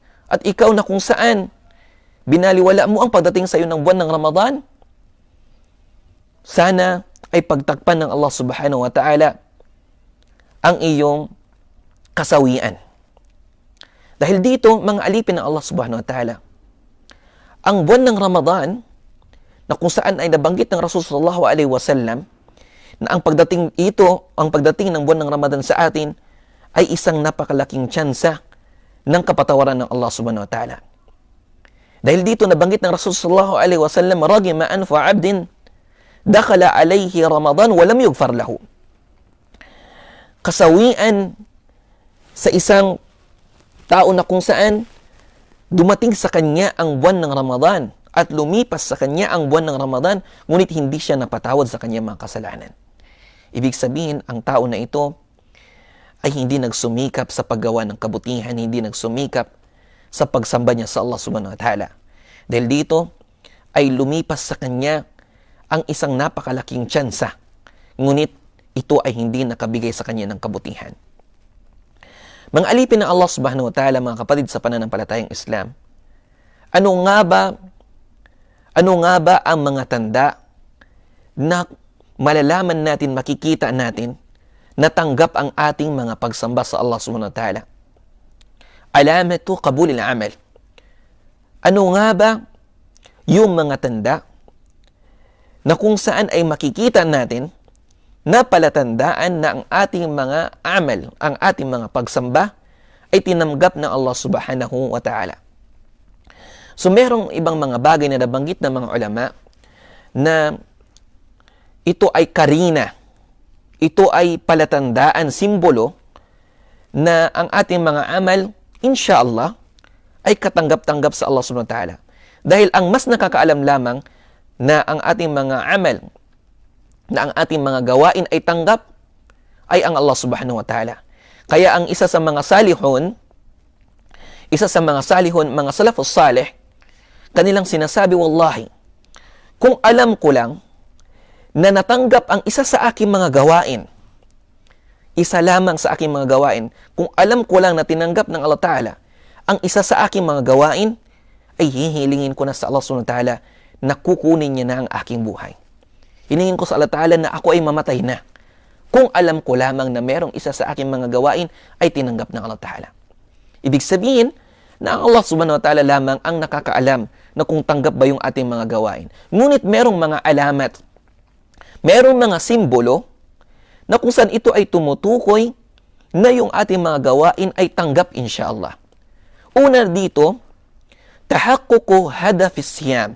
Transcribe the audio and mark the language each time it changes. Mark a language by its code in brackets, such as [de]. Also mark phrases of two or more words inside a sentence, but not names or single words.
[tl] At ikaw na kung saan binaliwala mo ang pagdating sa iyo ng buwan ng Ramadan, sana ay pagtakpan ng Allah [ar] سبحانه وتعالى [tl] ang iyong kasawian. Dahil dito, mga alipin ng Allah [ar] سبحانه وتعالى, [tl] ang buwan ng Ramadan, na kung saan ay nabanggit ng Rasul [ar] صلى الله عليه وسلم, [tl] na ang pagdating ng buwan ng Ramadan sa atin, ay isang napakalaking tsansa ng kapatawaran ng Allah [ar] سبحانه وتعالى. [tl] Dahil dito nabanggit ng Rasul [ar] صلى الله عليه وسلم, رغم أنف عبد دخل عليه رمضان ولم يغفر له. [tl] Kasawian sa isang tao na kung saan dumating sa kanya ang buwan ng Ramadan at lumipas sa kanya ang buwan ng Ramadan, ngunit hindi siya napatawad sa kanyang mga kasalanan. Ibig sabihin, ang tao na ito ay hindi nagsumikap sa paggawa ng kabutihan, hindi nagsumikap sa pagsamba niya sa Allah [ar] سبحانه وتعالى. [tl] Dahil dito ay lumipas sa kanya ang isang napakalaking tsansa, ngunit ito ay hindi nakabigay sa kanya ng kabutihan. Mga alipin ng Allah [ar] سبحانه وتعالى, [tl] mga kapatid sa pananampalatayang Islam, ano nga ba ang mga tanda na malalaman natin, makikita natin, natanggap ang ating mga pagsamba sa Allah [ar] سبحانه وتعالى? علامة قبول العمل. [tl] Ano nga ba yung mga tanda na kung saan ay makikita natin na palatandaan na ang ating mga amal, ang ating mga pagsamba ay tinanggap ng Allah [ar] سبحانه وتعالى? [tl] So merong ibang mga bagay na nabanggit ng mga ulama na ito ay karina, ito ay palatandaan, simbolo na ang ating mga amal, insyaallah, ay katanggap-tanggap sa Allah [ar] سبحانه وتعالى. [tl] Dahil ang mas nakakaalam lamang na ang ating mga amal, na ang ating mga gawain ay tanggap, ay ang Allah [ar] سبحانه وتعالى. [tl] Kaya ang isa sa mga salihun, mga [ar] السلف الصالح, [tl] kanilang sinasabi, wallahi, kung alam ko lang na natanggap ang isa sa aking mga gawain, isa lamang sa aking mga gawain, kung alam ko lang na tinanggap ng [ar] الله تعالى [tl] ang isa sa aking mga gawain, ay hihilingin ko na sa Allah [ar] سبحانه وتعالى [tl] na kukunin niya na ang aking buhay. Hilingin ko sa [ar] الله تعالى [tl] na ako ay mamatay na kung alam ko lamang na merong isa sa aking mga gawain ay tinanggap ng [ar] الله تعالى. [tl] Ibig sabihin na ang Allah [ar] سبحانه وتعالى [tl] lamang ang nakakaalam na kung tanggap ba yung ating mga gawain. Ngunit merong mga alamat, merong mga simbolo na kung saan ito ay tumutukoy na yung ating mga gawain ay tanggap insyaallah. Una dito, [ar] تحقق هدف الصيام.